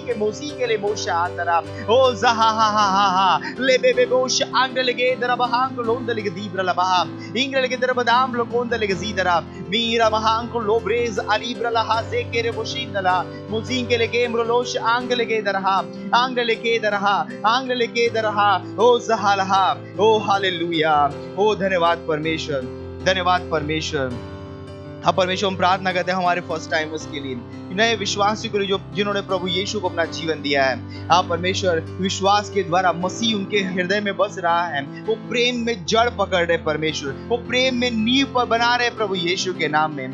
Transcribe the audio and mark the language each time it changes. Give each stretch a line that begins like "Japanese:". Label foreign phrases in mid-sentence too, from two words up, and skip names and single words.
Hindi: के ले मोशा तरा ओ जहा हा हा हा हा ले बे बोश अंगले के दरबहांग लोंदले के दीब्रलबहा इंगले के दरबदाम लोंदले के जीदरा मीरा महांग लोब्रेज अलीब्रला हासे के रे बोशिंदला मुजिंगले के म्रलोश अंगले के दरहा अंगले के दरहा ओ जहालहा ओ हालेलुया ओ धन्यवाद परमेश्वर, धन्यवाद परमेश्वर। हाँ परमेश्वर, हम प्रार्थना करते हैं हमारे
English: first timers
Hindi: के लिए, नए विश्वासियों के लिए जो जिन्होंने प्रभु यीशु को अपना जीवन दिया है। हाँ परमेश्वर, विश्वास के द्वारा मसीह उनके हृदय में बस रहा है, वो प्रेम में जड़ पकड़ रहे परमेश्वर, वो प्रेम में नींव पर बना रहे प्रभु यीशु के नाम में।